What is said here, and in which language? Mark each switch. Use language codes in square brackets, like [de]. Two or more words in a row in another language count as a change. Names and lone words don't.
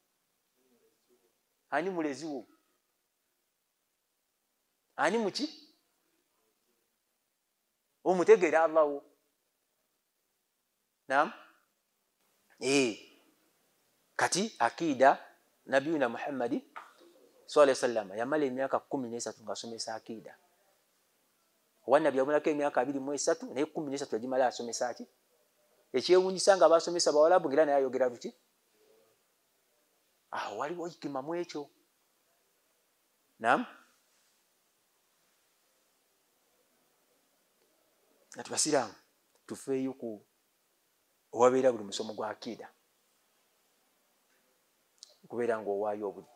[lg] Ani mulezi wo? Ani muki? Omutegeera Allah wo. Kati akida nabiyuna Muhammadi [ar] صلى الله عليه وسلم [lg] yamala emyaka 13 ng'asomesa akida. Wannabi yabonako emyaka 23 naye 13 yagimala asomesa ki? Ekyewuunyisa nga abasomesa bawalabu ng'era naye ayogera luki? Waliwo hikima mu ekyo. Kati basiraamu tufeeyo ku owabeera buli musomo gwa akida okubeera ng'owaayo obudde.